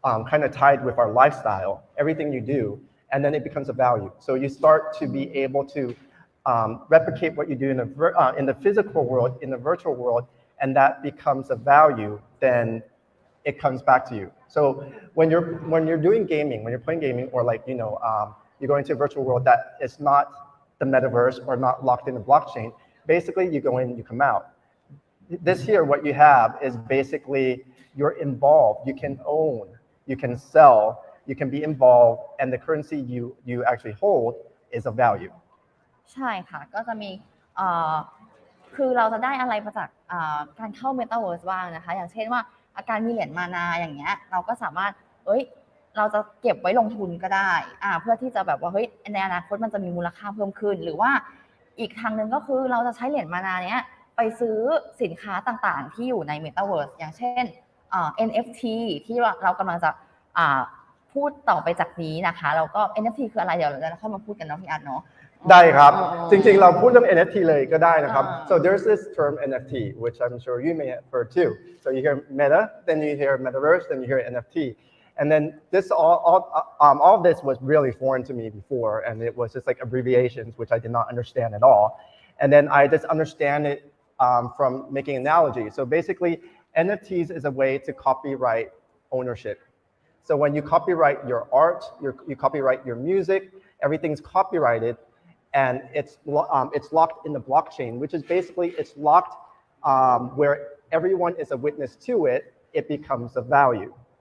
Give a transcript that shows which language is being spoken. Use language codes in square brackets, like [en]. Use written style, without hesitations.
[en] kind of tied with our lifestyle everything you do and then it becomes a value so you start to be able to replicate what you do in the physical world in the virtual world and that becomes a value then it comes back to you so when you're doing gaming when you're playing gaming or like you go into a virtual world that is not the metaverse or not locked in the blockchain. Basically, you go in, you come out. This here, what you have is basically you're involved. You can own, you can sell, you can be involved, and the currency you actually hold is of value. [th] ใช่ค่ะก็จะมีเอ่อคือเราจะได้อะไรมาจากการเข้า Metaverse บ้างนะคะอย่างเช่นว่าการมีเหรียญมานาอย่างเงี้ยเราก็สามารถเราจะเก็บไว้ลงทุนก็ได้เพื่อที่จะแบบว่าในอนาคตมันจะมีมูลค่าเพิ่มขึ้นหรือว่าอีกทางนึงก็คือเราจะใช้เหรียญมานาเนี้ยไปซื้อสินค้าต่างๆที่อยู่ใน Metaverse อย่างเช่นNFT ที่เรากำลังจะพูดต่อไปจากนี้นะคะแล้วก็ NFT คืออะไรเดี๋ยวเราจะเข้ามาพูดกันเนาะพี่อาร์ตเนาะ ได้ครับจริงๆเราพูดเรื่อง NFT เลยก็ได้นะครับ [en] so there's this term NFT which I'm sure you may have heard too so you hear Meta then you hear Metaverse then you hear NFT and then this all of this was really foreign to me before and it was just like abbreviations which I did not understand at all and then I just understand it from making analogies so basically NFTs is a way to copyright ownership so when you copyright your art you copyright your music everything's copyrighted and it's locked in the blockchain, which is basically it's locked where everyone is a witness to it, it becomes a value.